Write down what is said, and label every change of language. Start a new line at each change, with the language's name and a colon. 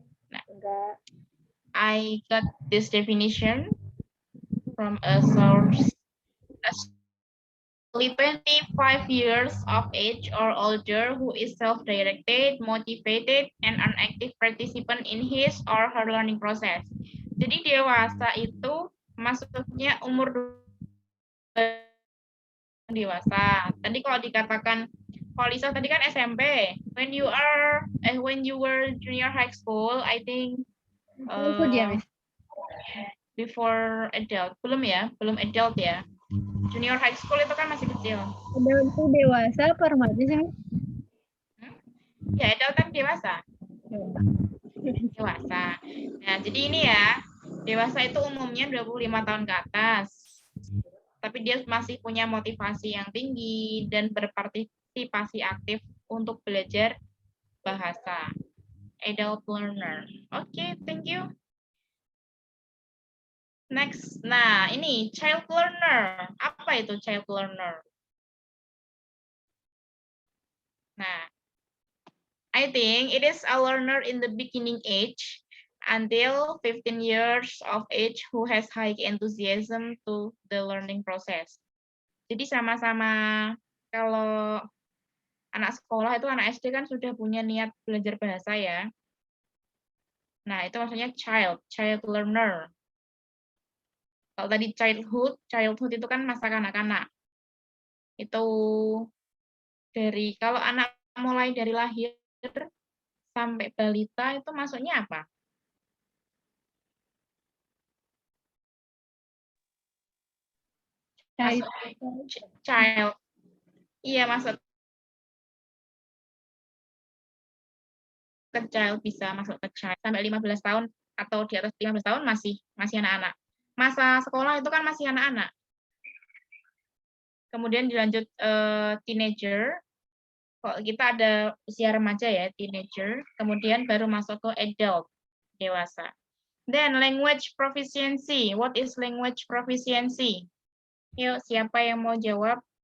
English: Nah, I got this definition from a source. Only 25 years of age or older who is self-directed, motivated, and an active participant in his or her learning process.
Indonesian: Jadi dewasa itu maksudnya umur dewasa. Tadi kalau dikatakan Polisa tadi kan SMP.
English: When you were junior high school, I think before adult.
Indonesian: Belum adult ya. Junior high school itu kan masih kecil. Adult itu dewasa apa remaja sih? Ya, adult kan dewasa. Dewasa. Nah, jadi ini ya, dewasa itu umumnya 25 tahun ke atas. Tapi dia masih punya motivasi yang tinggi dan berpartisipasi aktif untuk belajar bahasa.
English: Adult learner. Oke, thank you.
Indonesian: Next, nah ini child learner. Apa itu child learner?
English: Nah, I think it is a learner in the beginning age until 15 years of age who has high enthusiasm to the learning process.
Indonesian: Jadi sama-sama kalau anak sekolah itu anak SD kan sudah punya niat belajar bahasa ya. Nah, itu maksudnya child learner. Kalau tadi childhood itu kan masa kanak-kanak. Itu dari kalau anak mulai dari lahir sampai balita itu masuknya apa? Child. Iya, masuk ke child, bisa masuk ke child. Sampai 15 tahun atau di atas 15 tahun masih anak-anak. Masa sekolah itu kan masih anak-anak. Kemudian dilanjut teenager. Kalau kita ada usia remaja ya, teenager. Kemudian baru masuk ke adult, dewasa.
English: Then language proficiency. What is language proficiency?
Indonesian: Yuk, siapa yang mau jawab?